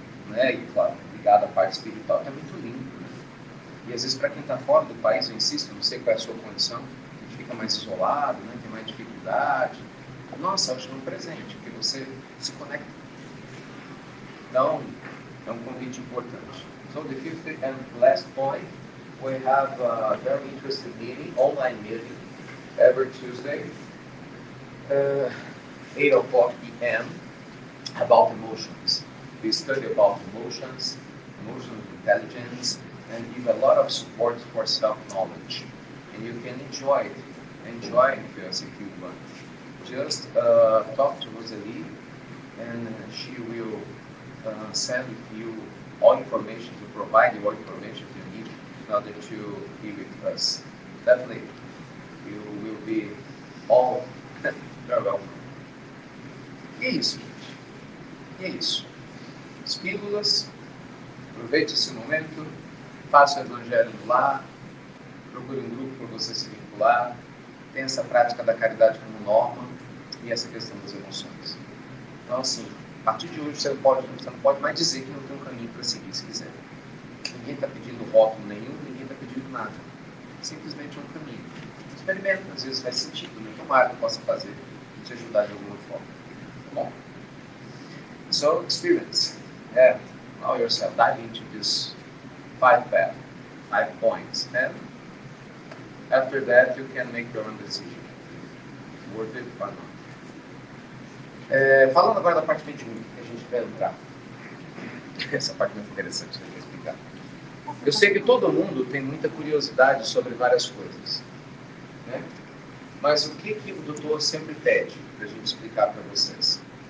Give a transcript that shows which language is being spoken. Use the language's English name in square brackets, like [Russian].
[Portuguese] E, claro, ligado à parte espiritual, que é muito lindo. Né? E, às vezes, para quem está fora do país, eu insisto, não sei qual é a sua condição, a gente fica mais isolado, né? Tem mais dificuldade. Nossa, eu acho que é um presente, porque você se conecta. Então, é um convite importante. [English] So, the fifth and last point, we have a very interesting meeting, online meeting, every Tuesday, 8 o'clock p.m., about emotions. We study about emotions, emotional intelligence, and give a lot of support for self-knowledge. And you can enjoy it. Enjoy it if you want. Just talk to Rosalie, and she will send you all information, to provide you all information you need in order to be with us. Definitely, you will be all very welcome. [Portuguese] E é isso, gente. E é isso. As pílulas, aproveite esse momento, faça o evangelho no lar, procure um grupo para você se vincular, tenha essa prática da caridade como norma, e essa questão das emoções. Então, assim, a partir de hoje você não pode mais dizer que não tem um caminho para seguir, se quiser. Ninguém está pedindo rótulo nenhum, ninguém está pedindo nada. Simplesmente é um caminho. Experimenta, às vezes faz sentido, né? Tomara que possa fazer e te ajudar de alguma forma. Tá bom? [English] So, experience. Allow yourself, dive into this 5 points. And after that, you can make your own decision. Worth it or not. [Portuguese] Falando agora da parte mediúnica, que a gente vai entrar. Essa parte é muito interessante de explicar. Eu sei que todo mundo tem muita curiosidade sobre várias coisas, né? Mas o que o doutor sempre pede para a gente explicar para vocês?